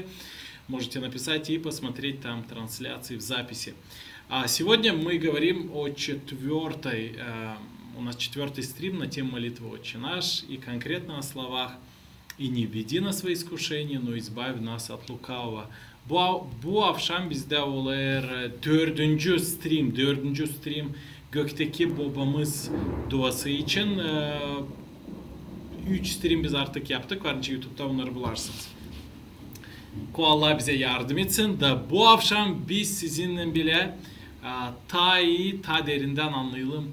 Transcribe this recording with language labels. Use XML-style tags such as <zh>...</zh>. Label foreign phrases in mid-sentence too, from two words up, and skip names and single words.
<ru>Можете написать и посмотреть там трансляции в записи. А сегодня мы говорим о у нас 4-й стрим на тему молитвы «Отче наш», и конкретно о словах «И не введи нас во искушение, но избавь нас от лукавого».</ru> <gag>Bu akşam bizde olur 4. stream gökteki babamız duası için 3 stream biz artık yaptık. Varınca YouTube'da bunları bularsınız. Allah bize yardım etsin da bu akşam biz sizinle bile ta iyi, ta derinden anlayalım.</gag>